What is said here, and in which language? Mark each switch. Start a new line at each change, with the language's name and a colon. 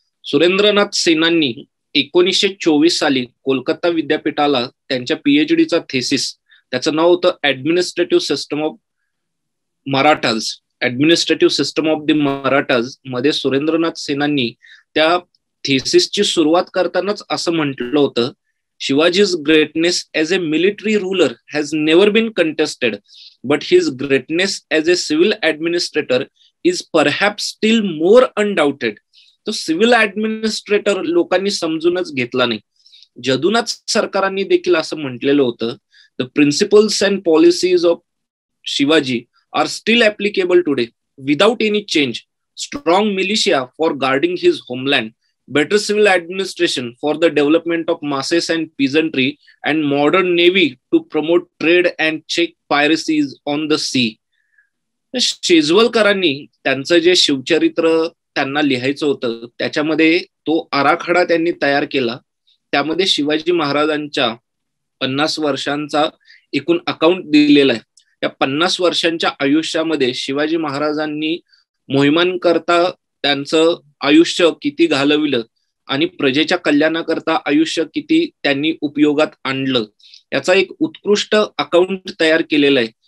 Marathi: सुरेंद्रनाथ सेनांनी 1924 साली कोलकाता विद्यापीठाला त्यांच्या पीएचडीचा थेसिस, त्याचं नाव होतं administrative system of Marathas, administrative system of the Marathas मध्ये सुरेंद्रनाथ सेनांनी त्या थेसिसची सुरुवात करतानाच असं म्हटलं होतं,
English: Shivaji's greatness as a military ruler has never been contested, but his greatness as a civil administrator is perhaps still more undoubted.
Marathi: तो civil administrator लोकांनी समजूनच घेतला नाही. जदुनाथ सरकारांनी देखील असं म्हटलेलं होतं,
English: The principles and policies of Shivaji are still applicable today without any change. Strong militia for guarding his homeland, better civil administration for the development of masses and peasantry, and modern navy to promote trade and check piracies on the sea.
Marathi: शेजवलकरांनी त्यांचं जे शिवचरित्र त्यांना लिहायचं होतं त्याच्यामध्ये तो आराखडा त्यांनी तयार केला. त्यामध्ये शिवाजी महाराजांच्या 50 वर्षांचा एकूण अकाउंट दिलेला आहे. या 50 वर्षांच्या आयुष्यामध्ये शिवाजी महाराजांनी मोहिमांकरता त्यांचं आयुष्य किती घालविलं आणि प्रजेच्या कल्याणाकरता आयुष्य किती त्यांनी उपयोगात आणलं याचा एक उत्कृष्ट अकाउंट तयार केलेला आहे.